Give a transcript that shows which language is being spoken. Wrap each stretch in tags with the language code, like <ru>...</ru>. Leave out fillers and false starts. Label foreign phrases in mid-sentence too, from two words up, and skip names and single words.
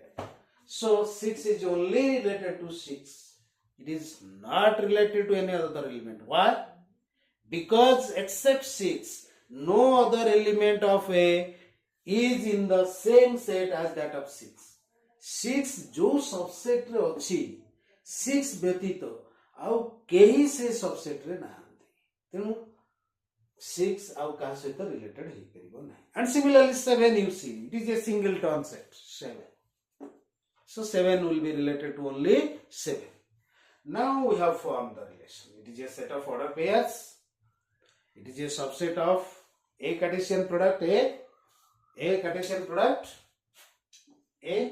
<en>So 6 is only related to 6. It is not related to any other element. Why? Because except 6, no other element of A is in the same set as that of 6.</en> <or>6 ଯୋ subset ରେ ଅଛି 6 ବ୍ୟତୀତ ଆଉ କେହି ସେ subset ରେ ନାହାନ୍ତି. ତେଣୁ 6 ଆଉ କା ସହିତ related ହେ ପାରିବ ନାହିଁ.</or> <en>And similarly 7 you see, it is a singleton set 7. So 7 will be related to only 7. Now we have formed the relation. It is a set of order pairs. It is a subset of A Cartesian product A Cartesian product A.</en>